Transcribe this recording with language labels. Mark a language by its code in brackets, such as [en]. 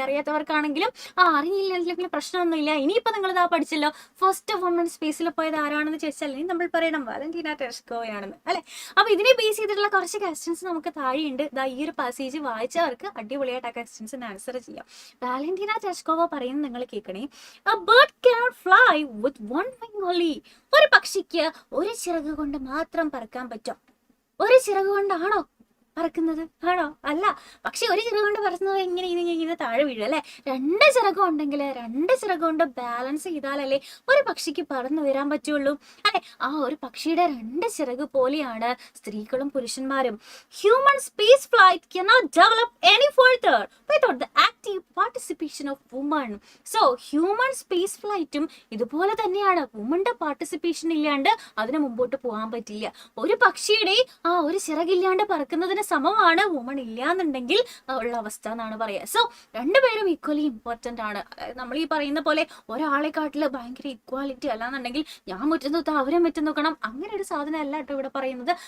[ml] അറിയാത്തവർക്കാണെങ്കിലും അറിയില്ലെങ്കിലും പ്രശ്നമൊന്നുമില്ല. ഇനിയിപ്പോ നിങ്ങൾ പഠിച്ചല്ലോ, ഫസ്റ്റ് വുമൺ സ്പേസിൽ പോയത് ആരാണെന്ന് ചോദിച്ചാൽ ഇനി നമ്മൾ പറയണം വാലന്റീന തെരഷ്കോവയാണെന്ന് അല്ലെ. അപ്പൊ ഇതിനെ ബേസ് ചെയ്തിട്ടുള്ള കുറച്ച് ക്വസ്റ്റ്യൻസ് നമുക്ക് താഴെയുണ്ട്. ഈ ഒരു പാസേജ് വായിച്ചവർക്ക് അടിപൊളിയായിട്ട് ആ ക്വസ്റ്റ്യൻസിന് ആൻസർ ചെയ്യാം. വാലന്റീന തെരഷ്കോവ പറയുന്നത് നിങ്ങൾ കേൾക്കണേ. [en] A bird cannot fly with one wing only. [ml] ഒരു പക്ഷിക്ക് ഒരു ചിറക് കൊണ്ട് മാത്രം പറക്കാൻ പറ്റും. ഒരു ചിറക് കൊണ്ടാണോ പറക്കുന്നത്? ആണോ? അല്ല. പക്ഷെ ഒരു ചിറക് കൊണ്ട് പറക്കുന്നത് ഇങ്ങനെ താഴെ വീഴും അല്ലെ. 2 ചിറകം ഉണ്ടെങ്കിൽ 2 ചിറക് കൊണ്ട് ബാലൻസ് ചെയ്താലല്ലേ ഒരു പക്ഷിക്ക് പറന്നു വരാൻ പറ്റുള്ളൂ അല്ലെ. ആ ഒരു പക്ഷിയുടെ 2 ചിറക് പോലെയാണ് സ്ത്രീകളും പുരുഷന്മാരും. [en] Human space flight cannot develop any further without the active participation of women. [ml] So human space ഫ്ലൈറ്റും ഇതുപോലെ തന്നെയാണ്. വുമന്റെ പാർട്ടിസിപ്പേഷൻ ഇല്ലാണ്ട് അതിന് മുമ്പോട്ട് പോകാൻ പറ്റില്ല. ഒരു പക്ഷിയുടെ ഒരു ചിറകില്ലാണ്ട് പറക്കുന്നതിന് സമമാണ് വുമൺ ഇല്ലാന്നുണ്ടെങ്കിൽ ഉള്ള അവസ്ഥ എന്നാണ് പറയുക. സോ രണ്ടുപേരും ഈക്വലി ഇമ്പോർട്ടന്റ് ആണ്. നമ്മൾ ഈ പറയുന്ന പോലെ ഒരാളെക്കാട്ടില് ഭയങ്കര ഇക്വാലിറ്റി അല്ലാന്നുണ്ടെങ്കിൽ ഞാൻ മുറ്റം നോക്കാം അവരെ മുറ്റം നോക്കണം, അങ്ങനെ ഒരു സാധനം അല്ല കേട്ടോ ഇവിടെ പറയുന്നത്.